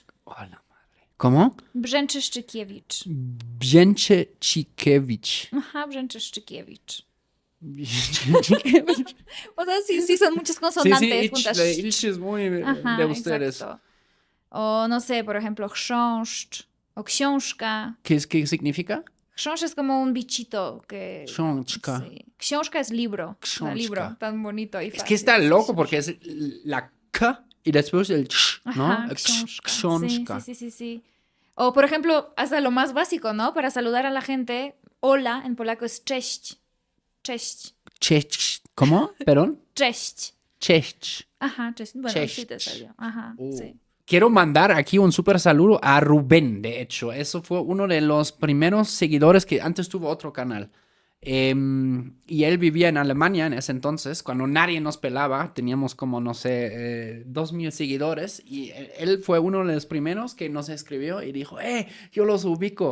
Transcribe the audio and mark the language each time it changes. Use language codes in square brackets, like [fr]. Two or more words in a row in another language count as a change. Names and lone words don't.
[es] Hola, madre. ¿Cómo? Brzęczyszczykiewicz. Brzęczyszczykiewicz. Ajá, Brzęczyszczykiewicz. O sea, sí son muchas consonantes juntas. Ich es muy de ustedes. Exacto. O no sé, por ejemplo, [pl] chrząszcz o książka. [es] ¿Qué significa? Chrząszcz es como un bichito que... [pl] Książka. [es] Sí. Książka es libro. [pl] Książka. [es] Libro, tan bonito y fácil. Es que está loco porque es la K y después el ch, ¿no? Ajá, książka. Sí. O, por ejemplo, hasta lo más básico, ¿no? Para saludar a la gente, hola en polaco es cześć. [pl] Cześć. Cześć. [es] ¿Cómo? ¿Perdón? [pl] Cześć. Cześć. [es] Ajá, cześć. Bueno, [pl] Cześć. [es] sí te salió. Ajá, sí. Quiero mandar aquí un súper saludo a Rubén, de hecho. Eso fue uno de los primeros seguidores que antes tuvo otro canal. Y él vivía en Alemania en ese entonces, cuando nadie nos pelaba, teníamos como, no sé, 2,000 seguidores, y él fue uno de los primeros que nos escribió y dijo, yo los ubico.